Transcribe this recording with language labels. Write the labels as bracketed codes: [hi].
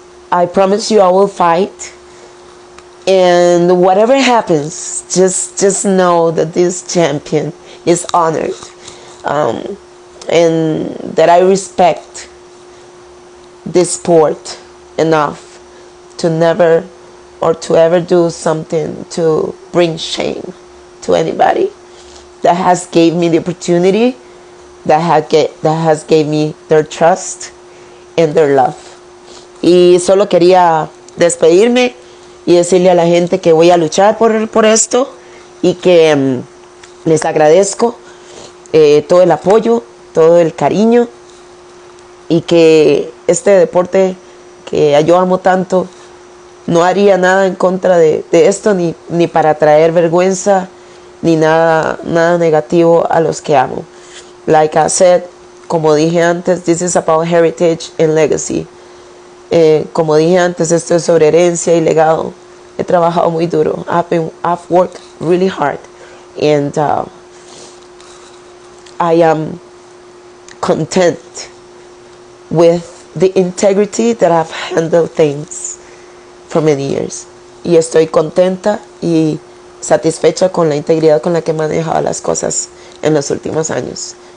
[en] I promise you I will fight, and whatever happens, just know that this champion is honored, and that I respect this sport enough to never or to ever do something to bring shame to anybody that has gave me the opportunity, that has gave me their trust and their love. [es] Y solo quería despedirme y decirle a la gente que voy a luchar por esto, y que les agradezco todo el apoyo, todo el cariño, y que este deporte que yo amo tanto, no haría nada en contra de esto, ni para traer vergüenza, ni nada negativo a los que amo. [en] Like I said, [es] como dije antes, [en] this is about heritage and legacy. [es] Como dije antes, esto es sobre herencia y legado. He trabajado muy duro. [en] I've worked really hard, and I am content with the integrity that I've handled things for many years. [es] Y estoy contenta y satisfecha con la integridad con la que he manejado las cosas en los últimos años.